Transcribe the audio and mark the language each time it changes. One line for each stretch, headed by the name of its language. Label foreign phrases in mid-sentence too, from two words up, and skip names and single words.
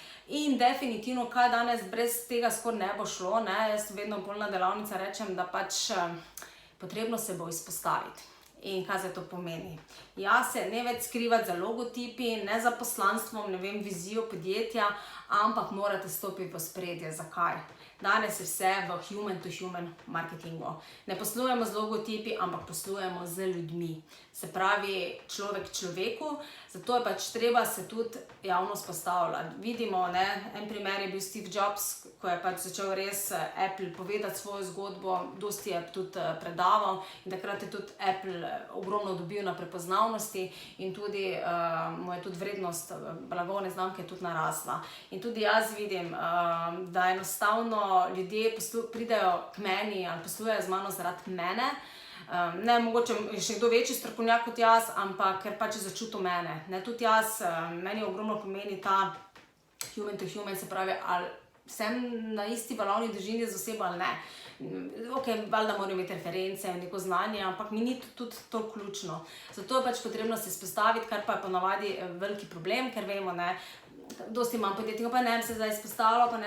Slovenian: In definitivno, kaj danes brez tega skoraj ne bo šlo, jaz vedno bolj na delavnica rečem, da pač potrebno se bo izpostaviti. In kaj zdaj to pomeni? Ja, se ne več skrivati za logotipi, ne za poslanstvom, ne vem, vizijo podjetja, ampak morate stopiti v ospredje. Zakaj? Danes je vse v
English: human-to-human
Slovenian: marketingu. Ne poslujemo z logotipi, ampak poslujemo z ljudmi. Se pravi, človek človeku, zato je pač treba se tudi javno izpostavljati. Vidimo, en primer je bil Steve Jobs, ko je pač začel res Apple povedati svojo zgodbo, dosti je tudi predaval in takrat je tudi Apple ogromno dobil na prepoznavnosti in tudi mu je tudi vrednost blagovne znamke tudi narasla. In tudi jaz vidim, da enostavno ljudje pridejo k meni ali poslujejo z mano zaradi mene. Ne, mogoče je še kdo večji strokovnjak kot jaz, ampak ker pač je začutil mene. Tudi jaz, meni ogromno pomeni ta
English: human to human,
Slovenian: se pravi, ali sem na isti valovni dolžini z osebo ali ne. Ok, valjda moram imeti reference, neko znanje, ampak mi ni tudi to ključno. Zato je pač potrebno se izpostaviti, kar pa je ponavadi veliki problem, ker vemo, dosti imam podjetnikov, pa ne bi se zdaj izpostavila, pa ne